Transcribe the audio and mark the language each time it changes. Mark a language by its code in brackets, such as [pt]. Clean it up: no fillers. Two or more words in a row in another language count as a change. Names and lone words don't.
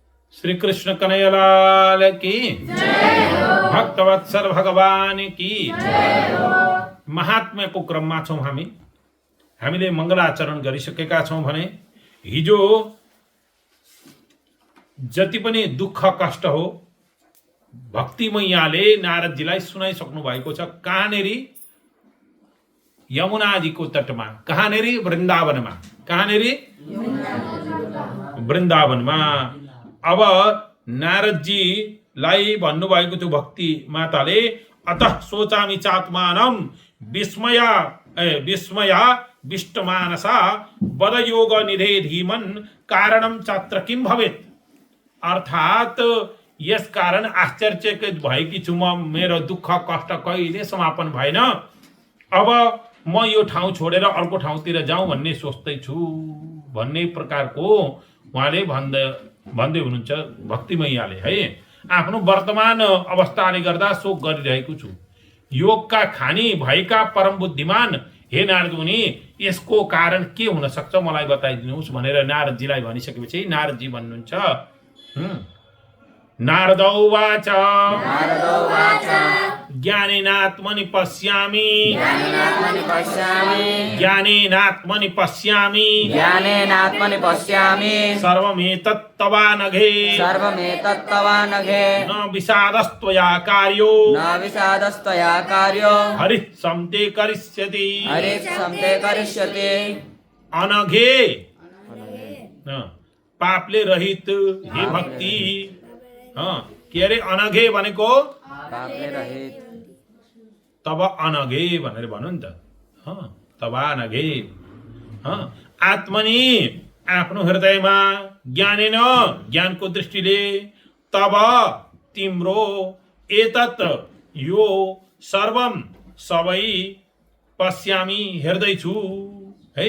[hi] श्री कृष्ण कन्हैयालाल की भक्तवत्सल भगवान की [ne] महात्म्यको क्रममा छौं हामीले मङ्गलाचरण गरिसकेका छौं भने हिजो जति पनि दुःख कष्ट हो भक्ति मैयाले नारदजीलाई सुनाइसक्नु भएको छ। कहाँनेरि यमुनाजीको तटमा, कहाँनेरि वृन्दावनमा, कहाँनेरि वृन्दावनमा। अब नारदजीलाई भन्नुभएको थियो भक्ति माताले, [sa] अतः सोचामि चात्मानं विस्मया विष्टमानसा बदयोग निधे धीमन कारणम चात्र किम भवेत्। [ne] अर्थात यस कारण आश्चर्यचकित भएकी छु म, मेरो दुःख कष्ट कहिले समापन भएन। अब म यो ठाउँ छोडेर अर्को ठाउँतिर जाउँ भन्ने सोच्दैछु भन्ने प्रकारको उहाँले भन्दै हुनुहुन्छ भक्ति मैयाले है। आफ्नो वर्तमान अवस्थाले गर्दा शोक गरिरहेको छु। योगका खानी भएका परम बुद्धिमान हे नारद मुनि, यसको कारण के हुन सक्छ मलाई बताइदिनुहोस् भनेर नारदजीलाई भनिसकेपछि नारदजी भन्नुहुन्छ, [sa] नारद उवाच ज्ञानेनात्मनि पश्यामि सर्वमेतत् तवानघे न विषादस्त्वया कार्यो हरिः समते करिष्यति अनघे [ne] पापले रहित हे भक्ति। के अरे अनघे भनेको पापले रहित, तब अनघे भनेर भन्नु नि त। तब अनघे आत्मनि आफ्नो हृदयमा ज्ञानेन ज्ञानको दृष्टिले तब तिम्रो एतत् यो सर्वम सबै पश्यामी हेर्दैछु है।